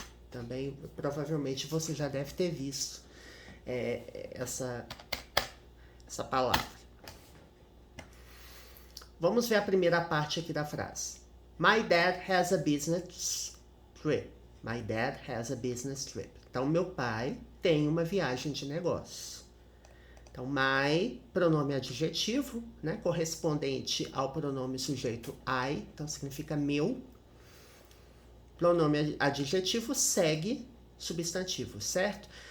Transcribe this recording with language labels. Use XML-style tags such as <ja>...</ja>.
<pt>Também, provavelmente, você já deve ter visto essa palavra. Vamos ver a primeira parte aqui da frase.</pt> <en>My dad has a business trip. My dad has a business trip.</en> <pt>Então, meu pai tem uma viagem de negócios. Então, my, pronome adjetivo, né, correspondente ao pronome sujeito I, então significa meu. Pronome adjetivo segue substantivo, certo?</pt>